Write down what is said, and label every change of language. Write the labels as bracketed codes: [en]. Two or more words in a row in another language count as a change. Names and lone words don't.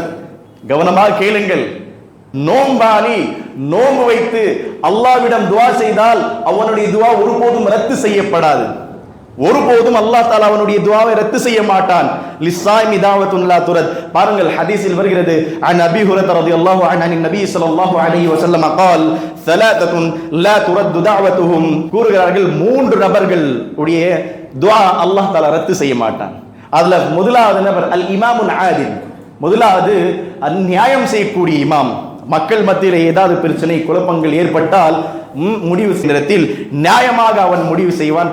[ta] கவனமாக கேளுங்கள், நோன்பாளி நோன்பு வைத்து அல்லாஹ்விடம் துஆ செய்தால் அவனுடைய துஆ ஒருபோதும் ரத்து செய்யப்படாது. ஒருபோதும் [ar] الله تعالى [ta] அவனுடைய துஆவை ரத்து செய்ய மாட்டான். [ar] للصائم دعوة لا ترد. [ta] பாருங்கள், ஹதீஸில் வருகிறது, [ar] عن أبي هريرة رضي الله عنه عن النبي صلى الله عليه وسلم قال ثلاثه لا ترد دعوتهم, [ta] கூறுகிறார்கள், 3 நபர்கள் உடைய துஆ [ar] الله تعالى [ta] ரத்து செய்ய மாட்டான். அதுல முதலாவது நபர் [ar] الإمام العادل, [ta] முதலாவது அநியாயம் செய்யக்கூடிய இமாம். மக்கள் மத்தியில் ஏதாவது பிரச்சனை, குழப்பங்கள் ஏற்பட்டால் முடிவு நேரத்தில் நியாயமாக அவன் முடிவு செய்வான்.